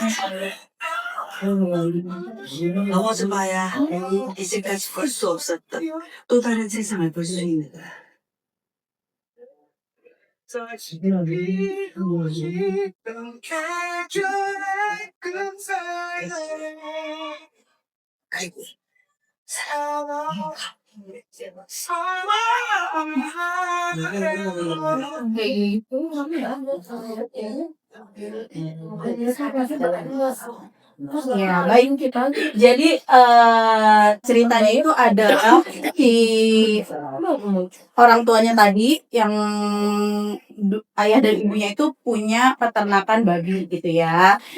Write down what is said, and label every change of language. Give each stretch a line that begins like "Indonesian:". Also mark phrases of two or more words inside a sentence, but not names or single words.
Korean: 넘어져 봐야 이제까지 볼 수 없었던 또 다른 세상을 볼 수 있는 거야. 아이고,
Indonesian: Ya, baik. Jadi ceritanya itu adalah si orang tuanya tadi yang ayah dan ibunya itu punya peternakan babi gitu ya.